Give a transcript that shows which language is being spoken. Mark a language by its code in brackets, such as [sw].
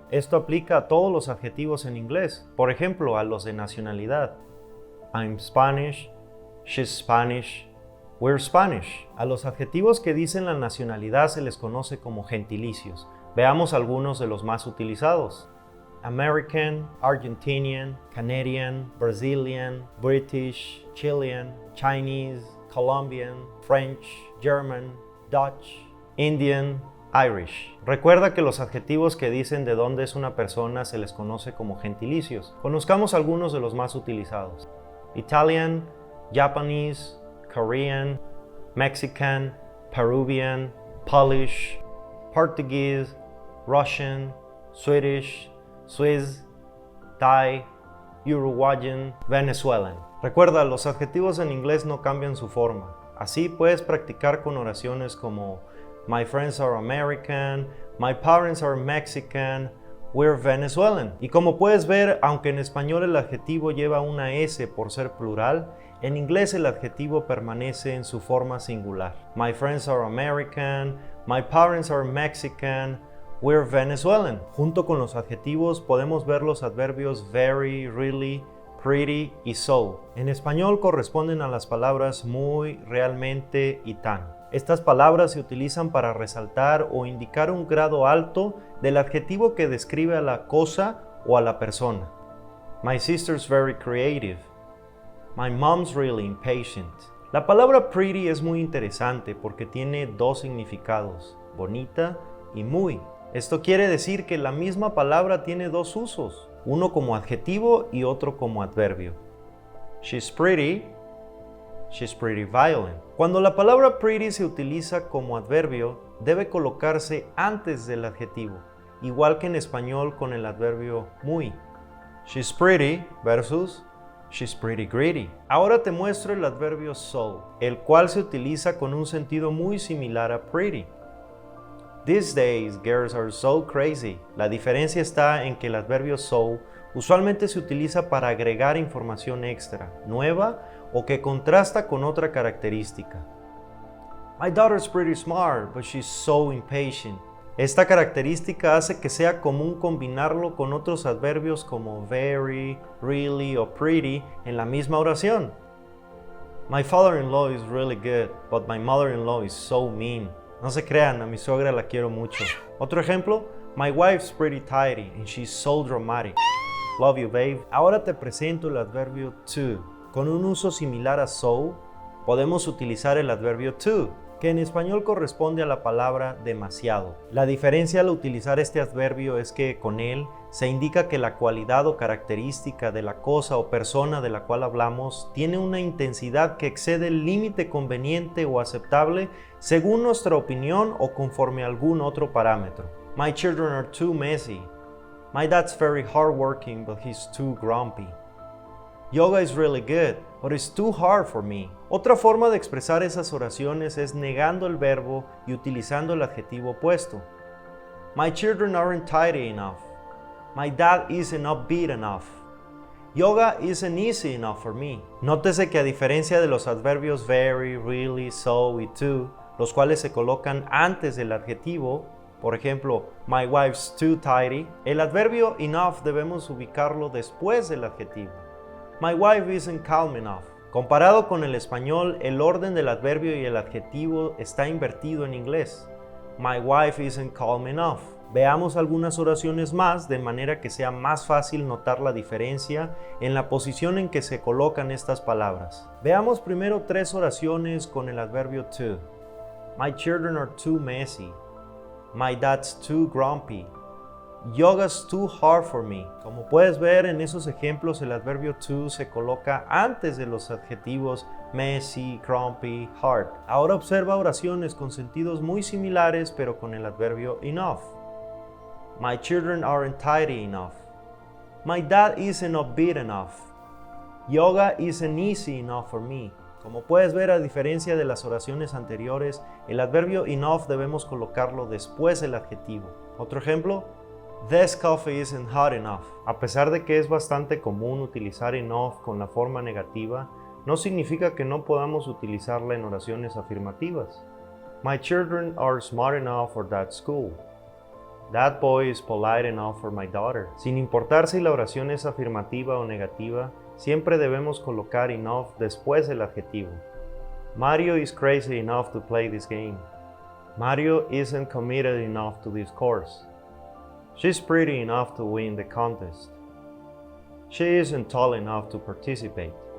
[es] Esto aplica a todos los adjetivos en inglés, por ejemplo, a los de nacionalidad. [en] I'm Spanish. She's Spanish. We're Spanish. [es] A los adjetivos que dicen la nacionalidad se les conoce como gentilicios. Veamos algunos de los más utilizados. [en] American, Argentinian, Canadian, Brazilian, British, Chilean, Chinese, Colombian, French, German, Dutch, Indian, Irish. [es] Recuerda que los adjetivos que dicen de dónde es una persona se les conoce como gentilicios. Conozcamos algunos de los más utilizados. [en] Italian, Japanese, Korean, Mexican, Peruvian, Polish, Portuguese, Russian, Swedish, Swiss, Thai, Uruguayan, Venezuelan. [es] Recuerda, los adjetivos en inglés no cambian su forma. Así puedes practicar con oraciones como [en] My friends are American, my parents are Mexican, we're Venezuelan. [es] Y como puedes ver, aunque en español el adjetivo lleva una S por ser plural, en inglés el adjetivo permanece en su forma singular. [en] My friends are American, my parents are Mexican, we're Venezuelan. [es] Junto con los adjetivos podemos ver los adverbios very, really, pretty y so. En español corresponden a las palabras muy, realmente y tan. Estas palabras se utilizan para resaltar o indicar un grado alto del adjetivo que describe a la cosa o a la persona. [en] My sister's very creative. My mom's really impatient. [es] La palabra pretty es muy interesante porque tiene dos significados, bonita y muy. Esto quiere decir que la misma palabra tiene dos usos, uno como adjetivo y otro como adverbio. [en] She's pretty violent. [es] Cuando la palabra pretty se utiliza como adverbio, debe colocarse antes del adjetivo, igual que en español con el adverbio muy. [en] She's pretty versus She's pretty greedy. [es] Ahora te muestro el adverbio so, el cual se utiliza con un sentido muy similar a pretty. [en] These days, girls are so crazy. [es] La diferencia está en que el adverbio so usualmente se utiliza para agregar información extra, nueva o que contrasta con otra característica. [en] My daughter's pretty smart, but she's so impatient. [es] Esta característica hace que sea común combinarlo con otros adverbios como very, really o pretty en la misma oración. [en] My father-in-law is really good, but my mother-in-law is so mean. [es] No se crean, a mi suegra la quiero mucho. Otro ejemplo, [en] my wife's pretty tidy and she's so dramatic. Love you, babe. [es] Ahora te presento el adverbio to. Con un uso similar a so, podemos utilizar el adverbio to, que en español corresponde a la palabra demasiado. La diferencia al utilizar este adverbio es que con él se indica que la cualidad o característica de la cosa o persona de la cual hablamos tiene una intensidad que excede el límite conveniente o aceptable según nuestra opinión o conforme a algún otro parámetro. [en] My children are too messy. My dad's very hardworking, but he's too grumpy. Yoga is really good, but it's too hard for me. [es] Otra forma de expresar esas oraciones es negando el verbo y utilizando el adjetivo opuesto. [en] My children aren't tidy enough. My dad isn't upbeat enough. Yoga isn't easy enough for me. [es] Nótese que a diferencia de los adverbios very, really, so y to, los cuales se colocan antes del adjetivo, por ejemplo, [en] my wife's too tidy, [es] el adverbio enough debemos ubicarlo después del adjetivo. [en] My wife isn't calm enough. [es] Comparado con el español, el orden del adverbio y el adjetivo está invertido en inglés. [en] My wife isn't calm enough. [es] Veamos algunas oraciones más de manera que sea más fácil notar la diferencia en la posición en que se colocan estas palabras. Veamos primero tres oraciones con el adverbio to. [en] My children are too messy. My dad's too grumpy. Yoga's too hard for me. [es] Como puedes ver en esos ejemplos, el adverbio to se coloca antes de los adjetivos messy, grumpy, hard. Ahora observa oraciones con sentidos muy similares pero con el adverbio enough. [en] My children aren't tidy enough. My dad isn't upbeat enough. Yoga isn't easy enough for me. [es] Como puedes ver, a diferencia de las oraciones anteriores, el adverbio enough debemos colocarlo después del adjetivo. Otro ejemplo, [en] this coffee isn't hot enough. [es] A pesar de que es bastante común utilizar enough con la forma negativa, no significa que no podamos utilizarla en oraciones afirmativas. [en] My children are smart enough for that school. That boy is polite enough for my daughter. [es] Sin importar si la oración es afirmativa o negativa, siempre debemos colocar enough después del adjetivo. [en] Mario is crazy enough to play this game. Mario isn't committed enough to this course. She's pretty enough to win the contest. She isn't tall enough to participate.